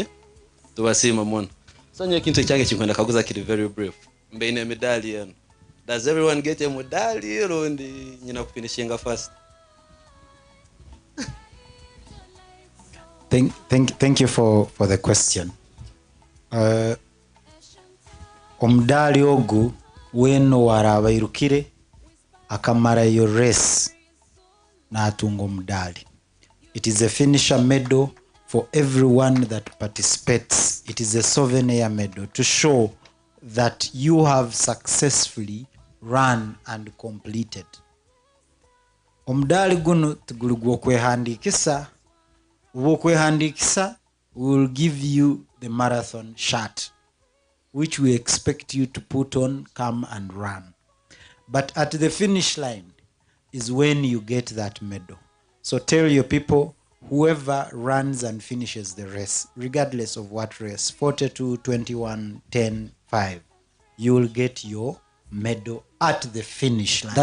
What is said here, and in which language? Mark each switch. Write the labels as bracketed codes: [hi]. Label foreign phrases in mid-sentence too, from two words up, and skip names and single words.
[en] To Wasima Mon. So very brief. Medallion. Does everyone get a medallion or finishing first? Thank you for the question. [nyn] Omudali ogu weno warabairukire akamara yo race na atunga omudali. [en] It is a finisher medal for everyone that participates. It is a souvenir medal to show that you have successfully run and completed. [nyn] Omudali guno tuguli gw'okwehandikisa. Obw'okwehandikisa, [en] we will give you the marathon shirt, which we expect you to put on, come and run. But at the finish line is when you get that medal. So tell your people, whoever runs and finishes the race, regardless of what race, 42, 21, 10, 5, you will get your medal at the finish line.